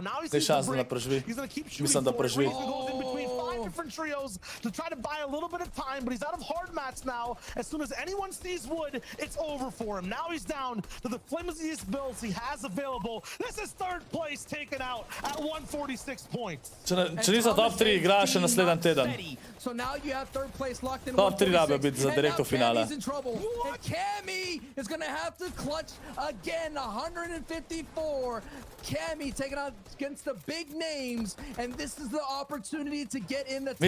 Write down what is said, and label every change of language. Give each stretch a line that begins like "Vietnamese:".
English: Now he sees the break. He's gonna keep shooting for it. Reason goes in between 5 different trios to try to buy a little bit of time, but he's out of hard mats now. As soon as anyone sees wood, it's over for him. Now he's down to the flimsiest builds he has available. This is 3rd place taken out at 146 points.
Slovenian: Če niso top 3, igrajo še naslednji teden.
English: So now you have 3rd place locked in.
Slovenian: Top 3 rabe biti za direkt v finale.
English: Kami's in trouble. And Kami is going to have to clutch again. 154. Kami taking out against the big names, and this is the opportunity to get in the top 3.